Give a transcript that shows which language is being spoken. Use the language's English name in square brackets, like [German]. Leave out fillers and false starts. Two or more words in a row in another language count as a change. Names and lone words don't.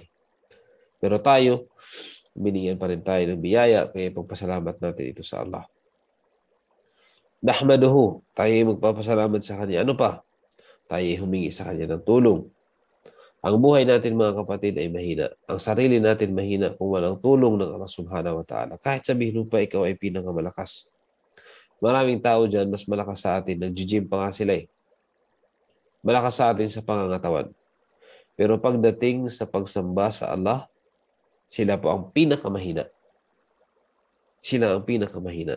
[Filipino] Pero tayo, binigyan pa rin tayo ng biyaya, kaya pagpasalamat natin ito sa Allah. Nahmaduhu, tayo ay magpapasalamat sa Kanya. Ano pa? Tayo ay humingi sa Kanya ng tulong. Ang buhay natin mga kapatid ay mahina. Ang sarili natin mahina kung walang tulong ng Allah [Arabic] سبحانه وتعالى. [Filipino] Kahit sabihin mo pa ikaw ay pinakamalakas. Maraming tao dyan, mas malakas sa atin. Nag-gym pa nga sila eh. Malakas sa atin sa pangangatawan. Pero pagdating sa pagsamba sa Allah, sila po ang pinakamahina. Sila ang pinakamahina.